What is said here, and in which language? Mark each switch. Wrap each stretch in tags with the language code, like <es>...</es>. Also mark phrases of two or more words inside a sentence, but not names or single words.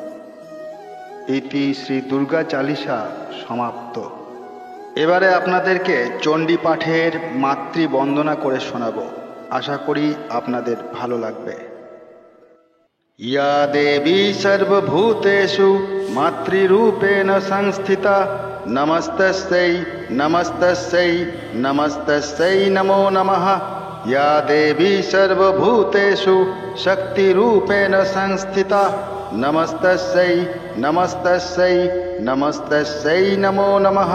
<bn>ইতি শ্রী দুর্গা চালিসা সমাপ্ত। এবারে আপনাদেরকে চণ্ডী পাঠের মাতৃবন্দনা করে শোনাব। আশা করি আপনাদের ভালো লাগবে।</bn> <sa>ইয়া দেবী সর্বভূতেষু মাতৃরূপেণ সংস্থিতা, নমস্তস্যৈ নমস্তস্যৈ নমস্তস্যৈ নমো নমঃ। ইয়া দেবী সর্বভূতেষু শক্তিরূপেণ সংস্থিতা, নমস্তস্যৈ নমস্তস্যৈ নমস্তস্যৈ নমো নমঃ।</sa>